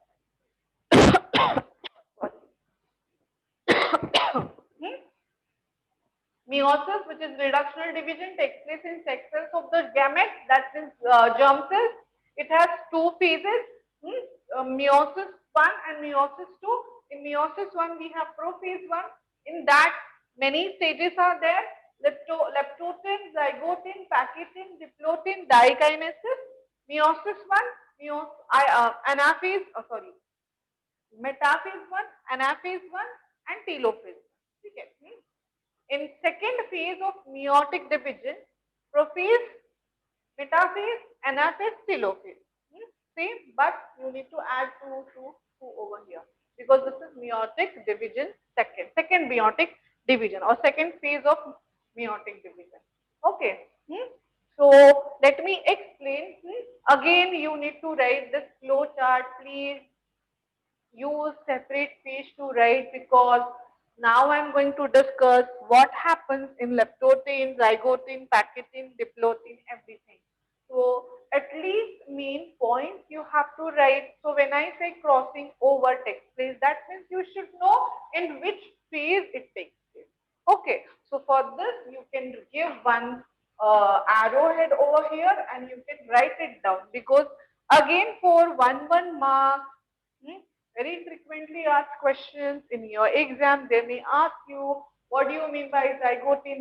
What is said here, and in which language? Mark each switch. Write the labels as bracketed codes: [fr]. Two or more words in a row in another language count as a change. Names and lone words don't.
[en] Meiosis, which is reductional division, takes place in sex cells of the gamete, that is germ cells. It has two phases, meiosis 1 and meiosis 2. In meiosis 1, we have prophase 1. In that, many stages are there. Leptotin, zygotin, paquitin, diplotin, dikinases. Meiosis 1, anaphase, metaphase 1, anaphase 1, and telophase 1. Okay. In second phase of meiotic division, prophase, metaphase, anaphase, telophase. Same, but you need to add two over here because this is meiotic division second meiotic division or second phase of meiotic division. Okay. So let me explain. Again, you need to write this flow chart. Please use separate page to write because now I'm going to discuss what happens in leptotin, zygotin, paquitin, diplotin, everything. So at least main points you have to write. So when I say crossing over takes place, that means you should know in which phase it takes place. Okay, so for this you can give one arrowhead over here and you can write it down because again for 1 mark, very frequently asked questions in your exam, they may ask you, what do you mean by zygotin?